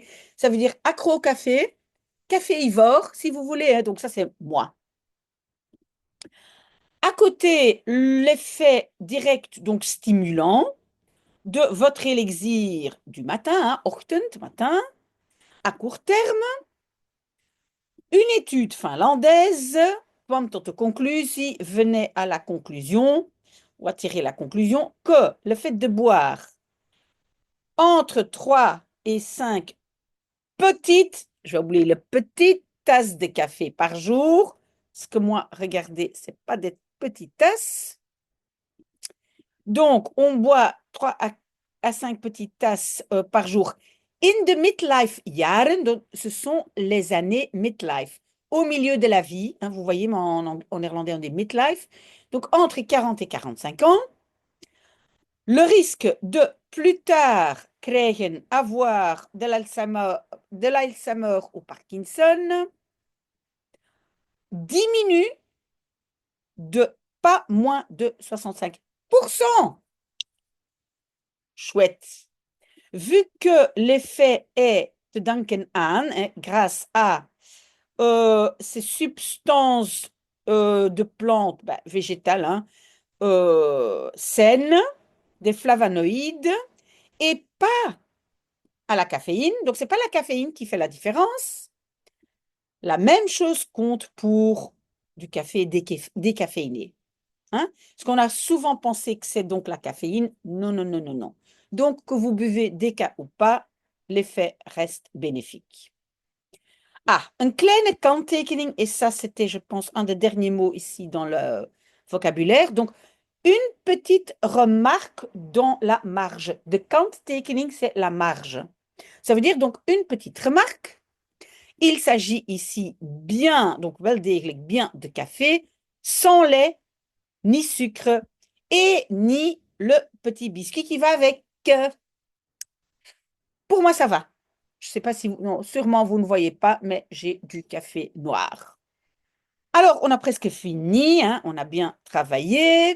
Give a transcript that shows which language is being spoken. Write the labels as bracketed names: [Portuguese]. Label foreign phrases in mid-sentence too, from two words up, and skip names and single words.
[French] Ça veut dire accro au café, café ivore, si vous voulez, hein. Donc ça, c'est moi. À côté, l'effet direct, donc stimulant, de votre élixir du matin, hein, ochtend, matin, à court terme, une étude finlandaise, [Dutch] kwam tot de conclusie, [French] venait à la conclusion, ou à tirer la conclusion, que le fait de boire entre 3 et 5 petites, je vais oublier le petite tasse de café par jour, parce que moi, regardez, c'est pas des petites tasses. Donc, on boit 3 à 5 petites tasses par jour. [Dutch] In de midlife jaren, [French] donc ce sont les années midlife, au milieu de la vie. Hein, vous voyez, mais en néerlandais, on dit midlife. Donc, entre 40 et 45 ans. Le risque de plus tard krijgen, avoir de l'Alzheimer ou Parkinson diminue de pas moins de 65%. Chouette. Vu que l'effet est [Dutch] te danken aan, [French] hein, grâce à ces substances de plantes végétales hein, saines, des flavonoïdes, et pas à la caféine. Donc, ce n'est pas la caféine qui fait la différence. La même chose compte pour du café décaféiné. Hein? Parce qu'on a souvent pensé que c'est donc la caféine. Non, non, non, non, non. Donc, que vous buvez déca ou pas, l'effet reste bénéfique. Ah, une [Dutch] kleine kanttekening, [French] et ça, c'était, je pense, un des derniers mots ici dans le vocabulaire. Donc, une petite remarque dans la marge. [Dutch] De kanttekening, [French] c'est la marge. Ça veut dire donc une petite remarque. Il s'agit ici bien, donc [Dutch] wel degelijk [French] bien de café, sans lait, ni sucre et ni le petit biscuit qui va avec. Pour moi, ça va. Je ne sais pas si vous, non, sûrement vous ne voyez pas, mais j'ai du café noir. Alors, on a presque fini, hein, on a bien travaillé.